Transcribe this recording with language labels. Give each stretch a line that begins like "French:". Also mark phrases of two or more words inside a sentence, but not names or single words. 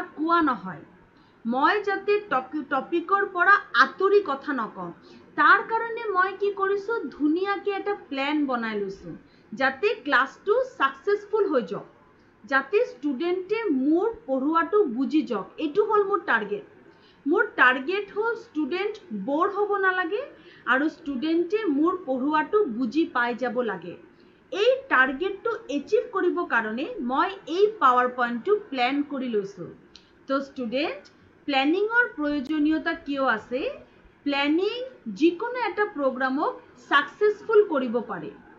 Assamese: কোৱা নহয় মই যাতে টপিকৰ পৰা আতৰি কথা নকওঁ তাৰ কাৰণে মই কি কৰিছো ধুনিয়াকে এটা প্ল্যান বনাই লৈছো যাতে
English: classটো successful
Assamese: হৈ যাওক যাতে স্টুডেন্টে মোৰ পঢ়ুৱাটো বুজি যাওক এটো হল মোৰ টার্গেট হল
English: student bore
Assamese: হব না লাগে আৰু স্টুডেন্টে মোৰ পঢ়ুৱাটো বুজি পাই যাব লাগে এই
English: targetটো achieve
Assamese: কৰিব কাৰণে মই এই পাৱাৰ পইণ্টটো প্ল্যান কৰি লৈছো তো
English: student planningৰ
Assamese: প্ৰয়োজনীয়তা কিয় আছে প্ল্যানিং যিকোনো এটা প্ৰগ্ৰামক সাকসেসফুল কৰিব পাৰে